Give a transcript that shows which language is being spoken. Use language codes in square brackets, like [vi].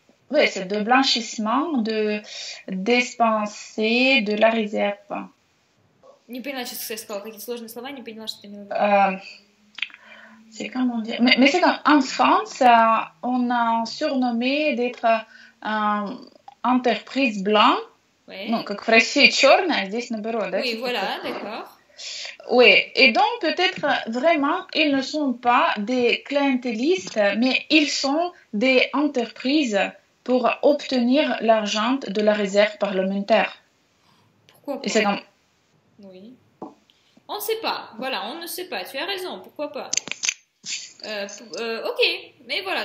[fr] Oui, c'est de blanchissement, de dépenser de la réserve. [ru] Не поняла, что ты сказала, какие сложные слова, не поняла, что ты имела в виду. [fr] C'est comment dire? Mais c'est comme en France, on a surnommé d'être entreprise blanche. Ouais. [ru] Ну, как в России черная, а здесь наоборот, да? [fr] Oui, [ru] типа [fr] voilà, [ru] как- [fr] d'accord. Oui, et donc peut-être vraiment, ils ne sont pas des clientélistes, mais ils sont des entreprises pour obtenir l'argent de la réserve parlementaire. Pourquoi Et c'est pas? comme, Oui. On ne sait pas. Voilà, on ne sait pas. Tu as raison. Pourquoi pas? Ok. Mais voilà.